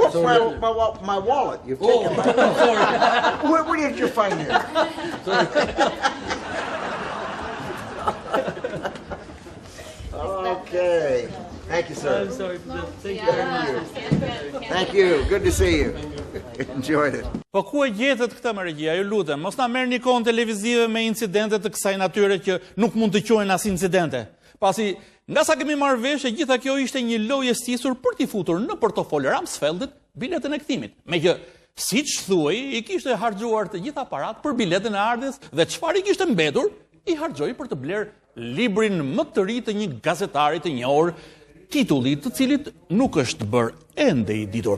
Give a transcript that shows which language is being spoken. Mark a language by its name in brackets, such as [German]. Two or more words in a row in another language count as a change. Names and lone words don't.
[English] What's my wallet? You've taken my wallet. Where did you find it? Okay. Thank you, sir. I'm sorry for that. Thank you very much. Thank you. Good to see you. Enjoyed it. [Albanian] Po ku e gjetët këtë më Regjia, ju lutem, mos na merrni kohën televizive me incidente të kësaj natyre që nuk mund të quhen as incidente. Pasi nga sa kemi marrë vesh, e gjitha kjo ishte një lojë e stisur për t'i futur në portofol Rumsfeldit biletën e kthimit. Me që, siç thuaj, i kishte harxuar të gjitha parat për biletën e ardhes dhe çfarë i kishte mbetur, i harxoi për të bler librin më të ri të një gazetari të njohur, titulli të cilit nuk është bërë ende i ditur.